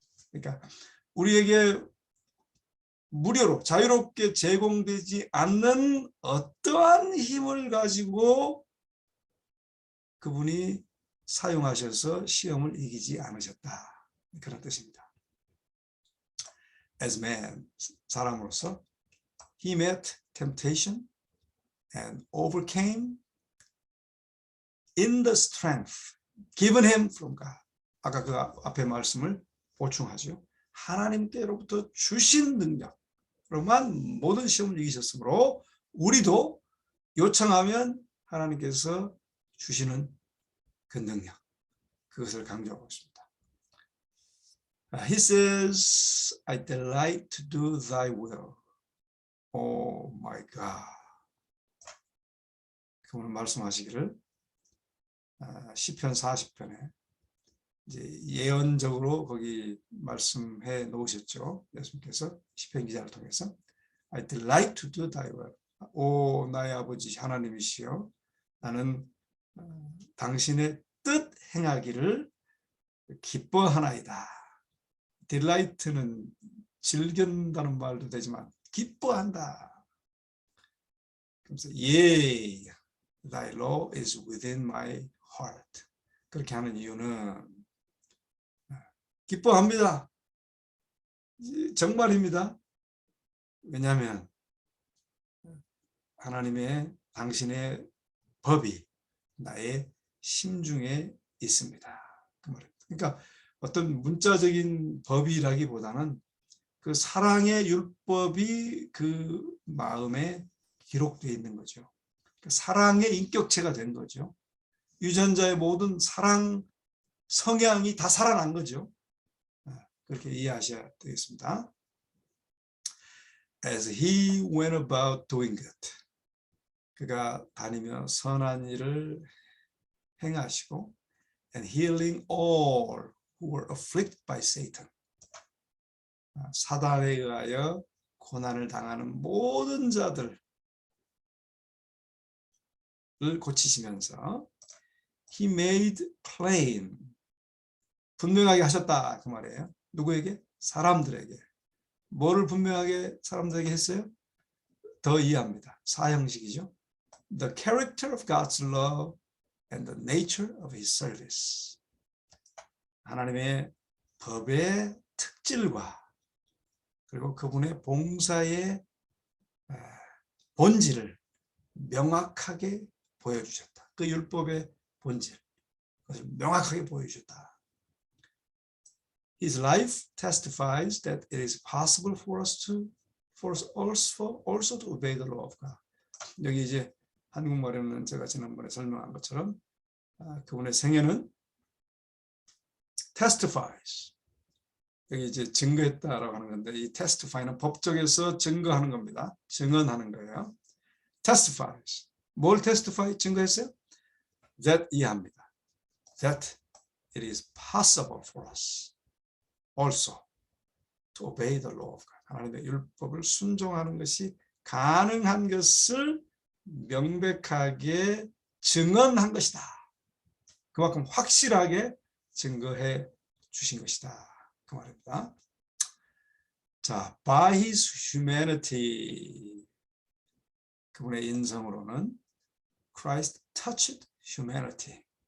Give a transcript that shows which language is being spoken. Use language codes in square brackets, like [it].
[ko] 그러니까 우리에게 무료로 자유롭게 제공되지 않는 어떠한 힘을 가지고 그분이 사용하셔서 시험을 이기지 않으셨다. 그런 뜻입니다. [en] As man, [ko] 사람으로서 [en] he met temptation and overcame in the strength given him from God. [ko] 아까 그 앞에 말씀을 보충하죠. 하나님께로부터 주신 능력으로만 모든 시험을 이기셨으므로 우리도 요청하면 하나님께서 주시는 그 능력, 그것을 강조하고 있습니다. [en] He says, I delight to do thy will. Oh my God. [ko] 그분은 말씀하시기를 시편 40편에 이제 예언적으로 거기 말씀해 놓으셨죠. 예수님께서 시편 기자를 통해서 [en] I delight to do thy will. [ko] 오 나의 아버지 하나님이시여, 나는 당신의 뜻 행하기를 기뻐하나이다. delight는 즐긴다는 말도 되지만 기뻐한다. 그래서 [en] yea, thy law is within my heart. [ko] 그렇게 하는 이유는 기뻐합니다. 정말입니다. 왜냐하면 하나님의, 당신의 법이 나의 심중에 있습니다. 그 말입니다. 그러니까 어떤 문자적인 법이라기보다는 그 사랑의 율법이 그 마음에 기록되어 있는 거죠. 사랑의 인격체가 된 거죠. 유전자의 모든 사랑 성향이 다 살아난 거죠. 그렇게 이해하셔야 되겠습니다. [en] As he went about doing good. [ko] 그가 다니며 선한 일을 행하시고 [en] and healing all who were afflicted by Satan. [ko] 사단에 의하여 고난을 당하는 모든 자들을 고치시면서 [en] he made plain, [ko] 분명하게 하셨다 그 말이에요. 누구에게? 사람들에게. 뭐를 분명하게 사람들에게 했어요? 더 이해합니다. 사형식이죠. [en] The character of God's love and the nature of his service. [ko] 하나님의 법의 특질과 그리고 그분의 봉사의 본질을 명확하게 보여주셨다. 그 율법의 본질, 그것을 명확하게 보여주셨다. [en] His life testifies that it is possible for us also to obey the law of God. [ko] 여기 이제 한국말에는 제가 지난번에 설명한 것처럼 그분의 생애는 testifies. 여기 이제 증거했다라고 하는 건데 이 testify는 법적에서 증거하는 겁니다. 증언하는 거예요. testifies. 뭘 testify? 증거했어요? that 이해합니다. [en] that it is possible for us also to obey the law of God. [ko] 하나님의 율법을 순종하는 것이 가능한 것을 명백하게 증언한 것이다. 그만큼 확실하게 증거해 주신 것이다. 그 말입니다. [en] 자, by his humanity, [ko] 그분의 인성으로는 [en] Christ touched humanity.